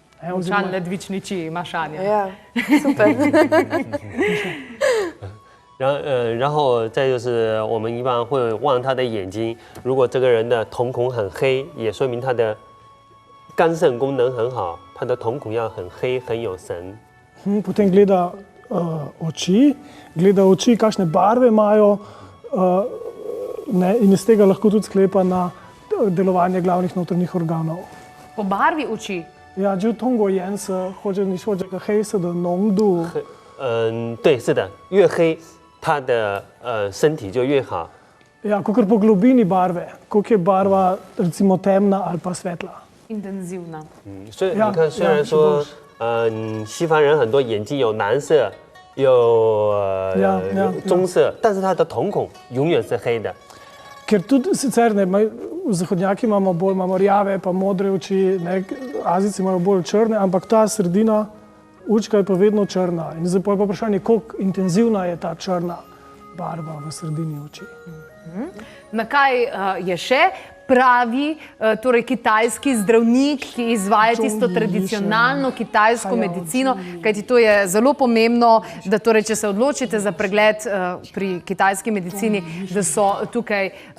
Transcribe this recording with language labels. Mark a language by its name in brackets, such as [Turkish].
[Slovenian] Močan ledvični či imaš, Anja. Ja, super. [Chinese] 然后再就是我们一般会望他的眼睛，如果这个人的瞳孔很黑，也说明他的肝肾功能很好，他的瞳孔要很黑，很有神。 [Slovenian] Potem gleda oči, kakšne barve imajo in iz tega lahko tudi sklepa na delovanje glavnih notranjih organov. Po barvi oči? [Chinese] Ja, 就通过颜色或者你说这个黑色的浓度。对，是的，越黑，他的身体就越好。 [Slovenian] Ja, kakor po globini barve, koliko je barva recimo temna ali pa svetla. Intenzivna. [Chinese] 所以你看，虽然说西方人很多眼睛有蓝色，有棕色，但是他的瞳孔永远是黑的。 [Slovenian] Ker tudi sicer zahodnjaki imamo rjave pa modre oči, Azijci imajo bolj črne, ampak ta sredina učka je pa vedno črna. In zdaj pa je vprašanje, koliko intenzivna je ta črna barva v sredini oči. Na kaj je še pravi torej kitajski zdravnik, ki izvaja tisto tradicionalno kitajsko medicino, kajti to je zelo pomembno, da torej, če se odločite za pregled pri kitajski medicini, da so tukaj